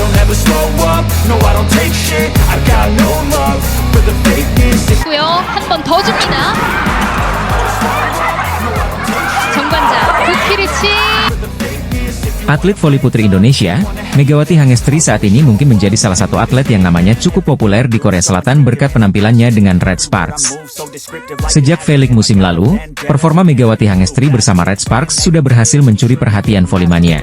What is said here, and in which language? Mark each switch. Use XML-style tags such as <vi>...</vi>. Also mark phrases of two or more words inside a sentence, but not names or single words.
<en>never slow up, no I don't take shit, I got no love for the fakeness.</en> <ko>한 번 더 줍니다. 정관장 부키리치.</ko> <id>Atlet voli putri Indonesia, Megawati Hangestri saat ini mungkin menjadi salah satu atlet yang namanya cukup populer di Korea Selatan berkat penampilannya dengan Red Sparks. Sejak V-League musim lalu, performa Megawati Hangestri bersama Red Sparks sudah berhasil mencuri perhatian volimania.</id>